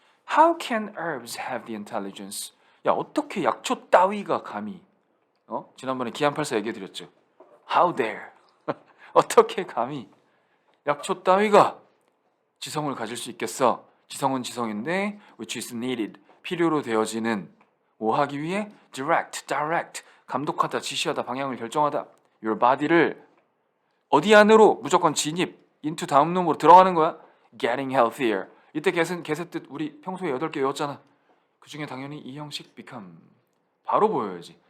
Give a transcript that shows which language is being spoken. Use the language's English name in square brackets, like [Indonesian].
[English] How can herbs have the intelligence? [Korean] 야, 어떻게 약초 따위가 감히? 지난번에 기안84 얘기해드렸죠. [English] How dare? [Korean] 어떻게 감히 약초 따위가 지성을 가질 수 있겠어? 지성은 지성인데 [English] which is needed. [Korean] 필요로 되어지는 뭐 하기 위해? [English] direct. [Korean] 감독하다, 지시하다, 방향을 결정하다. Your body를 어디 안으로 무조건 진입 into 다음 놈으로 들어가는 거야. [English] Getting healthier. [Korean] 이때 get은 get의 뜻 우리 평소에 8개 외웠잖아. 그 중에 당연히 이 형식 become 바로 보여야지.